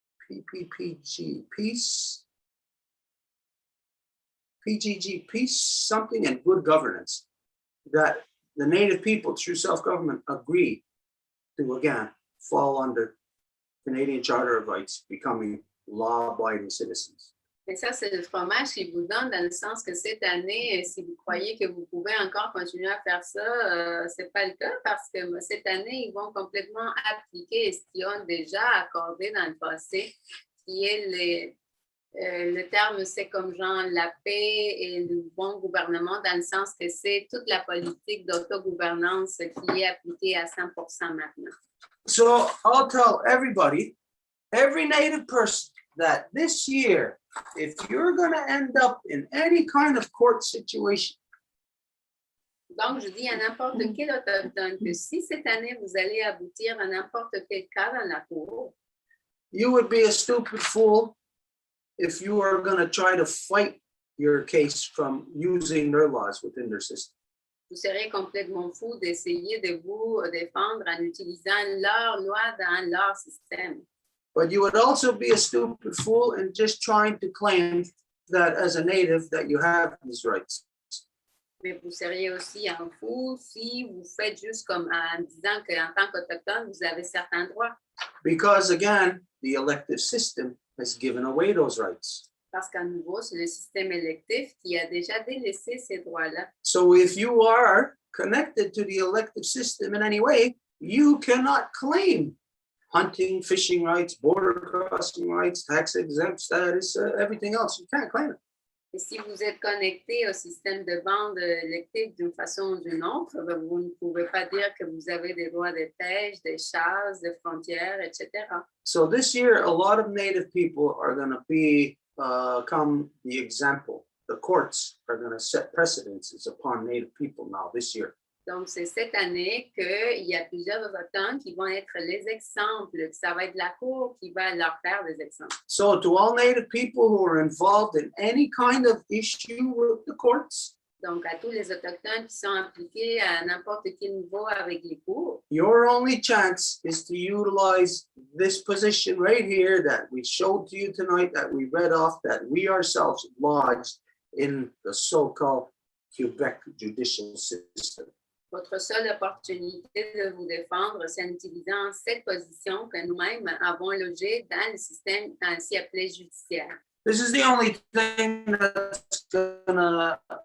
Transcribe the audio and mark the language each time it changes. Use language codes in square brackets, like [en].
[en] PPPG, peace, PGG, peace, something, and good governance, that the Native people through self-government agree to, again, fall under Canadian Charter of Rights, becoming law-abiding citizens. [fr] Mais ça, c'est le fromage qu'ils vous donne dans le sens que cette année, si vous croyez que vous pouvez encore continuer à faire ça, c'est pas le cas parce que cette année, ils vont complètement appliquer ce qu'ils ont déjà accordé dans le passé, qui est le terme, c'est comme genre la paix et le bon gouvernement dans le sens que c'est toute la politique d'autogouvernance qui est appliquée à 100% maintenant. [en] So I'll tell everybody, every Native person, that this year, if you're going to end up in any kind of court situation, [fr] donc, je dis à n'importe quel autochtone que si cette année, vous allez aboutir à n'importe quel cas dans la cour, [en] you would be a stupid fool if you are going to try to fight your case from using their laws within their system. [fr] vous serez complètement fou d'essayer de vous défendre en utilisant leurs lois dans leur système. [en] But you would also be a stupid fool in just trying to claim that as a Native that you have these rights. [fr] Mais vous seriez aussi un fou si vous faites juste comme en disant qu'en tant qu'autochtone, vous avez certains droits. [en] Because again, the elective system has given away those rights. [fr] Parce qu'à nouveau, c'est le système électif qui a déjà délaissé ces droits-là. [en] So if you are connected to the elective system in any way, you cannot claim hunting, fishing rights, border crossing rights, tax exempt status, everything else. You can't claim it. [fr] Et si vous êtes connecté au système de bande électrique d'une façon ou d'une autre, ben, vous ne pouvez pas dire que vous avez des droits de pêche, de chasse, de frontières, etc. [en] So this year, a lot of Native people are going to become the example. The courts are going to set precedences upon Native people now this year. [fr] Donc, c'est cette année qu'il y a plusieurs autochtones qui vont être les exemples, que ça va être la Cour qui va leur faire des exemples. [en] So to all Native people who are involved in any kind of issue with the courts, [fr] Donc, à tous les autochtones qui sont impliqués à n'importe quel niveau avec les cours, [en] your only chance is to utilize this position right here that we showed to you tonight, that we read off, that we ourselves lodged in the so-called Quebec judicial system. [fr] votre seule opportunité de vous défendre, c'est en utilisant cette position que nous-mêmes avons logée dans le système ainsi appelé judiciaire. [en] This is the only thing that's gonna